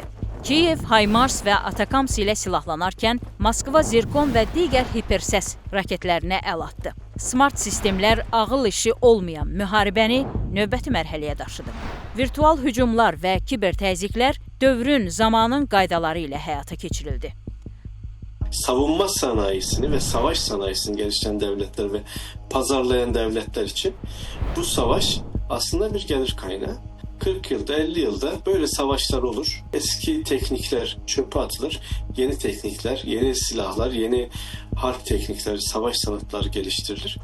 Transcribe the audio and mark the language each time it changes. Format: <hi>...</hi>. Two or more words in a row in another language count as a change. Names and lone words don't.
<az>Kiyev, Haymars və Atakams ilə silahlanarkən Moskva Zirkon və digər hipersəs raketlərinə əl atdı. Smart sistemlər ağıl işi olmayan müharibəni növbəti mərhələyə daşıdı. Virtual hücumlar və kiber təzyiqlər dövrün, zamanın qaydaları ilə həyata keçirildi.</az> <tr>Savunma sanayisini ve savaş sanayisini geliştiren devletler ve pazarlayan devletler için bu savaş aslında bir gelir kaynağı. 40 yılda, 50 yılda böyle savaşlar olur. Eski teknikler çöpe atılır. Yeni teknikler, yeni silahlar, yeni harp teknikleri, savaş sanatları geliştirilir.</tr>